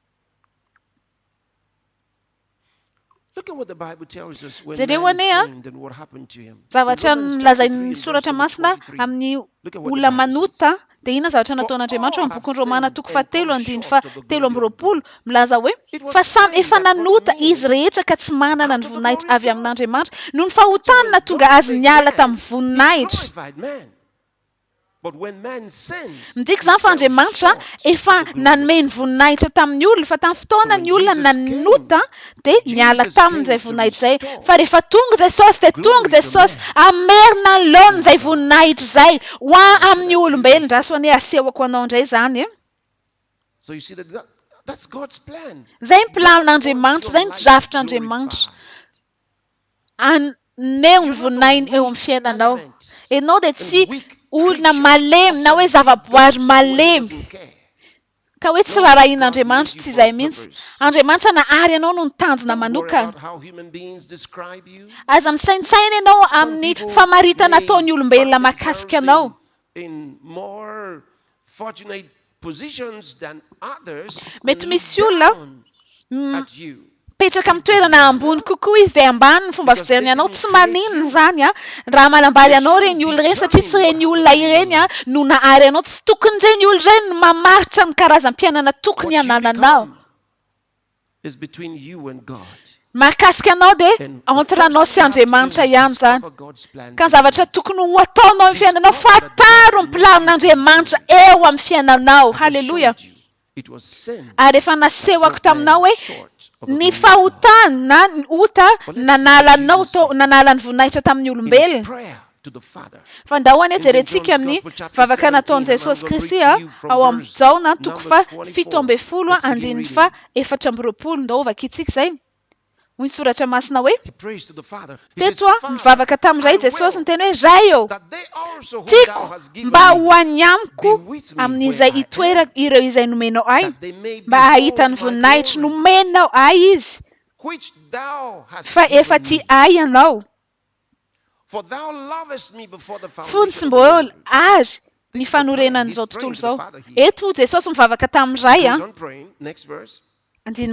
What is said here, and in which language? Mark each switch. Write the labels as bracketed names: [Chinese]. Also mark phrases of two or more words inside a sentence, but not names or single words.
[English] Look at what the Bible tells us when [Malagasy] Reo [English] man ane, ah, sinned and what happened to him. In [Malagasy] zavatra [English] Romans chapter 3 [Malagasy] nilazain'ny [English] and verse [Malagasy] soratra [English] number [Malagasy] masina [English] 23. [Malagasy] amin'ny [English] Look at what the [Malagasy] olona [English] Bible [Malagasy] manota dia inona zavatra nataon'andriamanitra ao amin'ny bokin'ny romana toko fahatelo andiny fahatelo amby roapolo milaza hoe fa samy efa nanota izy rehetra ka tsy manana ny voninahitra avy amin'andriamanitra noho ny fahotany na tonga azy niala tamin'ny voninahitra [English] glorified man. But when man sinned, [Malagasy] midika izany fa andriamanitra efa nanome ny voninahitra tamin'ny olona fa tamin'ny fotoana ny olona nanota dia niala tamin'izay voninahitra izay fa rehefa tonga jesosy dia tonga jesosy amerina ny laona izay voninahitra izay ho amin'ny olombelona raha so ane asehoko anao indray izany [English] so you see that's God's plan. [Malagasy] zay ny planon'andriamanitra zay ny drafitr'andriamanitra aneho ny voninahiny eo amin'ny fiainanao ianao dia tsy olona malemy na hoe zavaboary malemy ka hoe tsy rarahin'andriamanitra tsy izay mihitsy andriamanitra nahary ianao no nitanjona manokana [English] How human beings describe you. [Malagasy] aza misaintsaina ianao amin'ny famaritana ataon'ny olombelona mahakasika anao [English] In more fortunate positions than others. [Malagasy] Mety [English] and [Malagasy] misy [English] look [Malagasy] olona [English] down at you. [Malagasy] petraka amin'ny toerana ambony kokoa izy dia ambany ny fomba fijeriny anao tsy maninona izany raha manambary anao reny olona ireny satria tsy reny olona ireny no nahary anao tsy tokony reny olona ireny no mamaritra ny karazam-piainana tokony [English] What you [Malagasy] hanananao [English] become is between you and God. [Malagasy] mahakasika anao dia entre anao sy andriamanitra ihany zany ka ny zavatra tokony ho ataonao amin'ny fiainanao fataro ny planon'andriamanitra eo amin'ny fiainanao halleloja [English] It was sin. [Malagasy] ary efa nasehoko taminao hoe [English] Short of the [Malagasy] ny [English] glory. [Malagasy] fahotany na ny ota nanalanao nanala ny voninahitra tamin'ny [English] In his [Malagasy] olombelona [English] prayer to the Father. [Malagasy] fa ndahoany jerentsika ny vavaka nataon'i jesosy kristy ao amin'ny jaona toko fa fito amby folo andiny fa efatra amby roapolo ndao ovaka itsika izay Hoy soratra masina hoe [English] He prays to the Father. He says, [Malagasy] teto a [English] Father, [Malagasy] mivavaka tamin'izay [English] I [Malagasy] Jesosy [English] will [Malagasy] niteny hoe ray eo [English] that they also whom [Malagasy] tiako [English] thou hast given [Malagasy] mba [English] me [Malagasy] ho any amiko [English] be with me where [Malagasy] amin'izay [English] I [Malagasy] itoerako [English] am, [Malagasy] ireo izay nomenao ay [English] that they may [Malagasy] mba hahita ny [English] behold my [Malagasy] voninahitry [English] glory, [Malagasy] nomenao ay izy [English] which thou hast [Malagasy] fa efa [English] given [Malagasy] ty [English] me. [Malagasy] ay ianao [English] For thou lovest me before the [Malagasy] fony sy [English] foundation of the [Malagasy] mbola [English] world. [Malagasy] ary ny [English] This is a prayer. [Malagasy] fanorenana [English] He's [Malagasy] izao [English] praying [Malagasy] tontolo [English] to the [Malagasy] izao [English] Father here. [Malagasy] eto Jesosy mivavaka [English] He [Malagasy] tamin'ray [English] goes [Malagasy] a [English] on praying. Next verse. [Malagasy] andiny